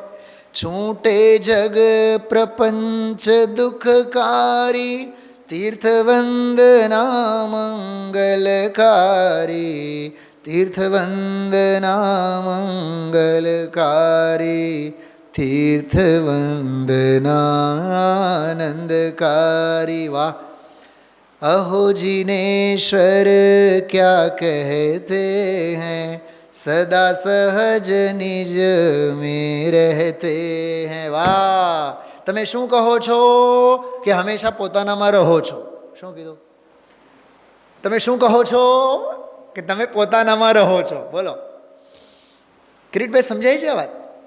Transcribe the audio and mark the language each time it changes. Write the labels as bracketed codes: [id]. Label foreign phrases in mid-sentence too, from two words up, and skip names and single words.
[gu] છૂટે જગ પ્રપંચ દુઃખકારી, તીર્થવંદના મંગલકારી, તીર્થવંદના મંગલકારી, તીર્થવંદના આનંદકારી. વાહ! [hi] अहो जिनेश्वर क्या कहते हैं, सदा सहज निज में रहेते है. वाह! [gu] તમે શું કહો છો કે હંમેશા પોતાનામાં રહો છો? શું કીધું? તમે શું કહો છો કે તમે પોતાનામાં રહો છો? બોલો કિરીટભાઈ, સમજાય છે આ વાત?